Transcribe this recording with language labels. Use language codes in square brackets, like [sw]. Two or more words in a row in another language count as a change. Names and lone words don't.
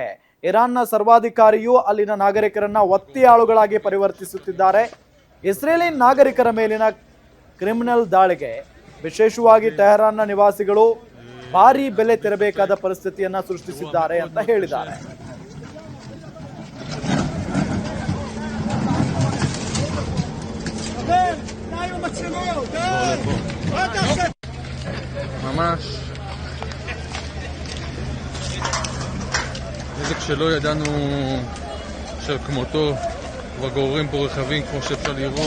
[kn] ಇರಾನ್ನ ಸರ್ವಾಧಿಕಾರಿಯು ಅಲ್ಲಿನ ನಾಗರಿಕರನ್ನ ಒತ್ತೆಯಾಳುಗಳಾಗಿ ಪರಿವರ್ತಿಸುತ್ತಿದ್ದಾರೆ. ಇಸ್ರೇಲಿ ನಾಗರಿಕರ ಮೇಲಿನ ಕ್ರಿಮಿನಲ್ ದಾಳಿಗೆ ವಿಶೇಷವಾಗಿ ಟೆಹರಾನ್ನ ನಿವಾಸಿಗಳು ಭಾರಿ ಬೆಲೆ ತೆರಬೇಕಾದ ಪರಿಸ್ಥಿತಿಯನ್ನ ಸೃಷ್ಟಿಸಿದ್ದಾರೆ ಅಂತ ಹೇಳಿದ್ದಾರೆ. [he] נזק שלא ידענו שכמותו, וגוררים פה רכבים כמו שאפשר לראות.